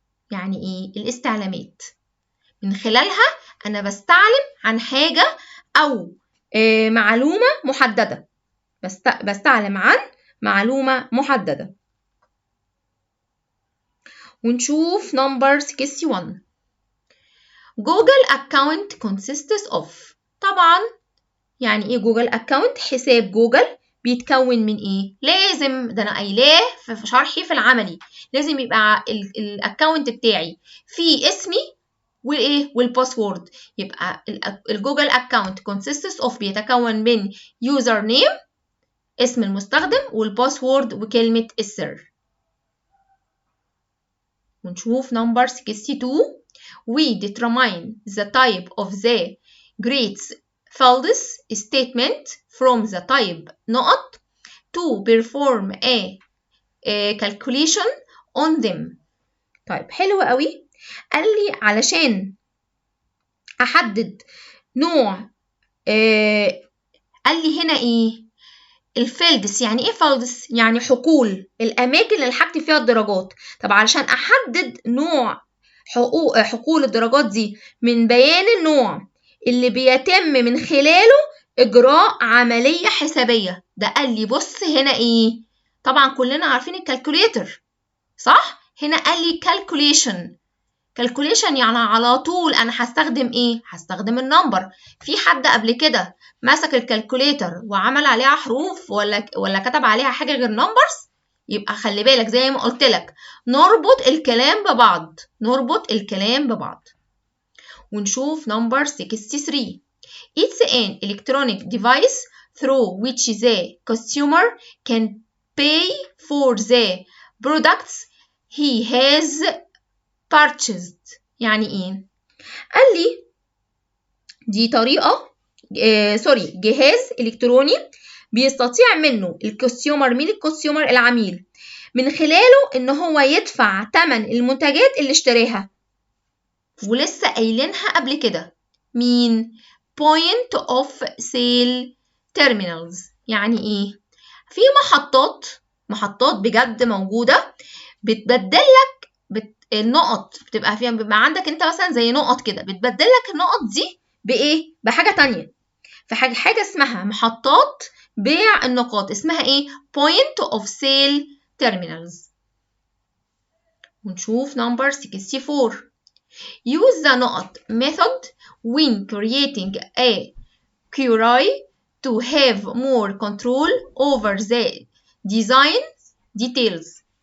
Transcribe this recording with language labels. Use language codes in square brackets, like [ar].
[ar] يعني إيه؟ الاستعلامات. من خلالها أنا بستعلم عن حاجة أو معلومة محددة، بستعلم عن معلومة محددة. ونشوف number 61. [en] Google account consists of. [ar] طبعا يعني ايه جوجل account؟ حساب جوجل بيتكون من ايه؟ لازم، ده انا قايلاه في شرحي في العملي، لازم يبقى الاكونت بتاعي فيه اسمي وايه والباسورد. يبقى الجوجل account consists of بيتكون من يوزر نيم اسم المستخدم والباسورد وكلمة السر. ونشوف number 62. [en] We determine the type of the greets fields statement from the type نقط to perform a calculation on them. [ar] طيب حلو قوي. قال لي علشان أحدد نوع، قال لي هنا إيه؟ الفيلدس. يعني ايه فيلدس؟ يعني حقول، الاماكن اللي هكتب فيها الدرجات. طب علشان احدد نوع حقول الدرجات دي من بيان النوع اللي بيتم من خلاله اجراء عمليه حسابيه. ده قال لي بص هنا ايه؟ طبعا كلنا عارفين الكالكوليتر صح؟ هنا قال لي calculation يعني على طول انا هستخدم ايه؟ هستخدم النمبر. في حد قبل كده مسك الكالكوليتر وعمل عليها حروف ولا كتب عليها حاجه غير نمبرز؟ يبقى خلي بالك زي ما قلت لك نربط الكلام ببعض، نربط الكلام ببعض. ونشوف نمبر 63. [en] It's an electronic device through which the consumer can pay for the products he has purchased. [ar] يعني ايه؟ قال لي دي طريقة جهاز إلكتروني بيستطيع منه الكونسيومر، مين الكونسيومر؟ العميل، من خلاله إن هو يدفع تمن المنتجات اللي اشتراها. ولسه قايلينها قبل كده، مين؟ point of sale terminals. يعني إيه؟ في محطات بجد موجودة بتبدلك النقط، بتبقى عندك انت مثلا زي نقط كده، بتبدلك النقط دي بايه؟ بحاجه تانية. في حاجه اسمها محطات بيع النقاط، اسمها ايه؟ point of sale terminals. ونشوف number 64. [en] use the نقط method when creating a query to have more control over the design details.